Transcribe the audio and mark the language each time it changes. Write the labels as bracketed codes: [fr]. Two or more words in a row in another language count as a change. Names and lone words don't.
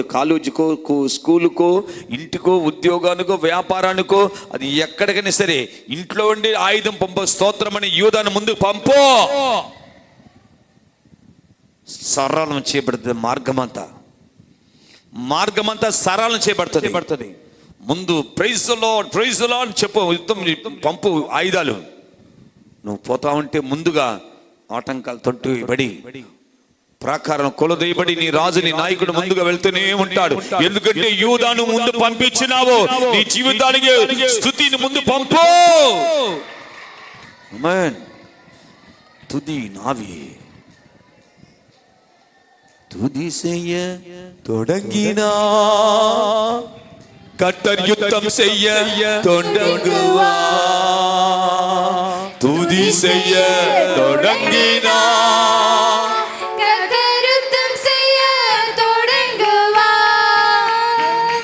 [te] కాలేజీకో, స్కూలుకో, ఇంటికో, ఉద్యోగానికో, వ్యాపారానికో, అది ఎక్కడికైనా సరే ఇంట్లో ఉండే ఆయుధం పంప. స్తోత్రం అని యూదాను ముందు పంపు. సరళం చేయబడుతుంది. మార్గమంతా సరళం చేయబడుతుంది. ముందు [en] praise the Lord, praise the Lord [te] చెప్పు. యుద్ధం పంపు ఆయుధాలు. నువ్వు పోతా ఉంటే ముందుగా ఆటంకాలు తొట్టు బడి ప్రాకారం కొలదీయబడి నీ రాజు, నీ నాయకుడు ముందుగా వెళ్తూనే ఉంటాడు. ఎందుకంటే యూదాను ముందు పంపించినావు. నీ జీవితానికి స్తుతిని ముందు పంపు. ఆమేన్. తుది నావి [ta] துதி செய்ய தொடங்கினா கர்த்தர் யுத்தம் செய்ய தொடங்குவா. துதி செய்ய தொடங்கினா கர்த்தர் யுத்தம் செய்ய தொடங்குவார்.